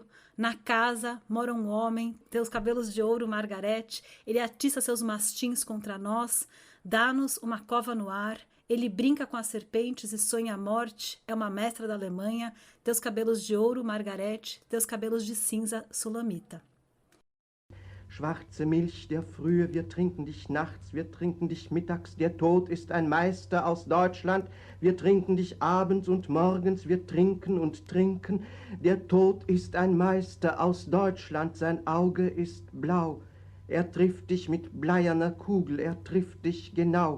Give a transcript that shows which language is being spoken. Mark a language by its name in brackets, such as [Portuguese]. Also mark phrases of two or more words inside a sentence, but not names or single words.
[Portuguese] Na casa mora um homem, teus cabelos de ouro, Margarete, ele atiça seus mastins contra nós, dá-nos uma cova no ar, ele brinca com as serpentes e sonha a morte, é uma mestra da Alemanha, teus cabelos de ouro, Margarete, teus cabelos de cinza, Sulamita. [German] Schwarze Milch der Frühe, wir trinken dich nachts, wir trinken dich mittags, der Tod ist ein Meister aus Deutschland, wir trinken dich abends und morgens, wir trinken und trinken, der Tod ist ein Meister aus Deutschland, sein Auge ist blau, er trifft dich mit bleierner Kugel, er trifft dich genau.